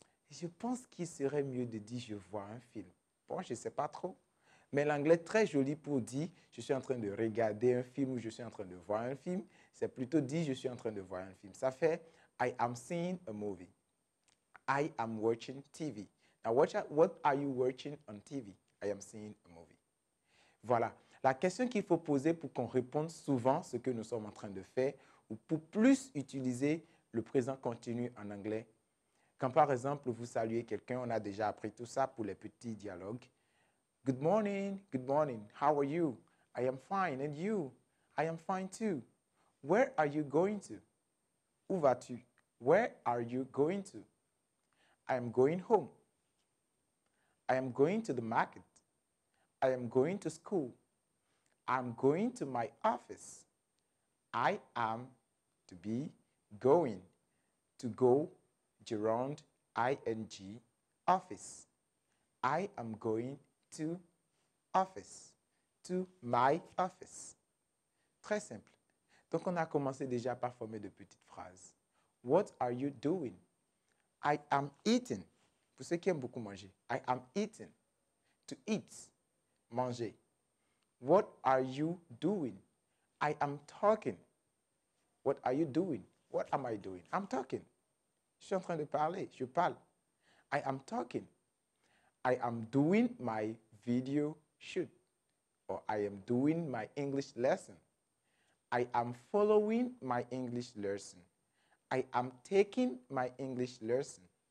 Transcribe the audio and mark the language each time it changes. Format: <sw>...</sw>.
<fr>Je pense qu'il serait mieux de dire je vois un film. Bon, je ne sais pas trop. Mais l'anglais très joli pour dire je suis en train de regarder un film ou je suis en train de voir un film, c'est plutôt dire je suis en train de voir un film. Ça fait</fr> <en>I am seeing a movie. I am watching TV. Now, what are you watching on TV? I am seeing a movie. Voilà.</en> <fr>La question qu'il faut poser pour qu'on réponde souvent ce que nous sommes en train de faire ou pour plus utiliser le présent continu en anglais. Quand par exemple vous saluez quelqu'un, on a déjà appris tout ça pour les petits dialogues.</fr> <en>Good morning, how are you? I am fine, and you? I am fine too. Where are you going to?</en> <fr>Où vas-tu?</fr> <en>Where are you going to? I am going home. I am going to the market. I am going to school. I'm going to my office. I am, to be, going. To go, gerund, ing, office. I am going to office. To my office.</en> <fr>Très simple. Donc, on a commencé déjà par former de petites phrases.</fr> <en>What are you doing? I am eating.</en> <fr>Pour ceux qui aiment beaucoup manger.</fr> <en>I am eating. To eat. Manger. What are you doing? I am talking. What are you doing? What am I doing? I'm talking.</en> <fr>Je suis en train de parler. Je parle.</fr> <en>I am talking. I am doing my video shoot. Or I am doing my English lesson. I am following my English lesson. I am taking my English lesson.</en>